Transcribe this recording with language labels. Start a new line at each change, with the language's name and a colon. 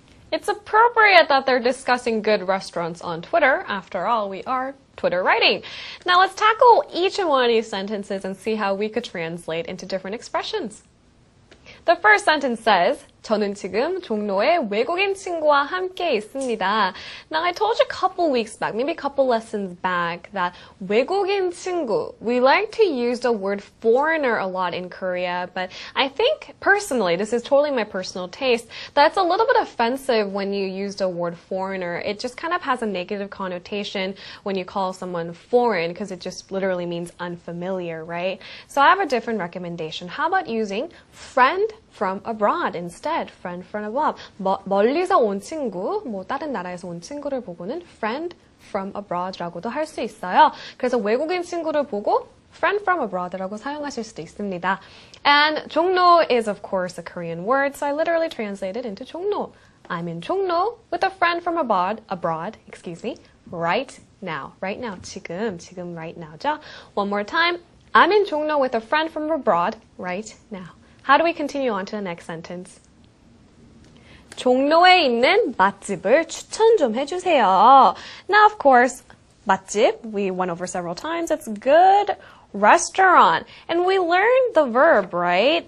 English: It's appropriate that they're discussing good restaurants on Twitter. After all, we are Twitter writing. Now let's tackle each and one of these sentences and see how we could translate into different expressions. The first sentence says,
Korean: 저는 지금 종로에 외국인 친구와 함께 있습니다.
English: Now, I told you a couple weeks back, maybe a couple lessons back, that 외국인 친구, we like to use the word foreigner a lot in Korea, but I think, personally, this is totally my personal taste, that it's a little bit offensive when you use the word foreigner. It just kind of has a negative connotation when you call someone foreign, because it just literally means unfamiliar, right? So I have a different recommendation. How about using friend from abroad instead? Friend from abroad.
Korean: 멀리서 온 친구, 다른 나라에서 온 친구를 보고는
English: friend from abroad
Korean: 라고도 할 수 있어요. 그래서 외국인 친구를 보고
English: friend from abroad
Korean: 라고 사용하실 수도 있습니다.
English: And 종로 is of course a Korean word, so I literally translated into 종로. I'm in 종로 with a friend from abroad, right now. Right now, 지금 right now죠. One more time. I'm in 종로 with a friend from abroad right now. How do we continue on to the next sentence?
Korean: 종로에 있는 맛집을 추천 좀 해주세요.
English: Now, of course, 맛집, we went over several times. It's good restaurant. And we learned the verb, right?